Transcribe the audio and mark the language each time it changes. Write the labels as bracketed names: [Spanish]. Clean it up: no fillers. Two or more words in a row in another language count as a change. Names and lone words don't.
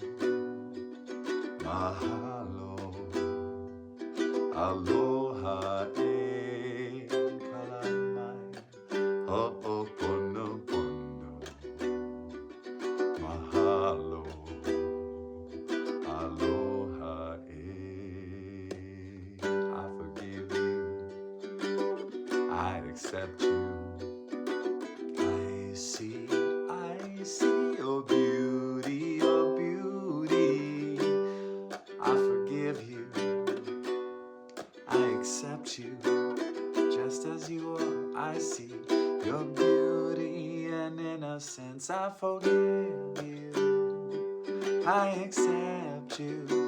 [Hawaiian] Mahalo, aloha, e kalamai, ho'oponopono. Mahalo, aloha, [English] I forgive you, I accept you, I see your beauty, I forgive you, I accept you, just as you are, I see your beauty and innocence, I forgive you, I accept you,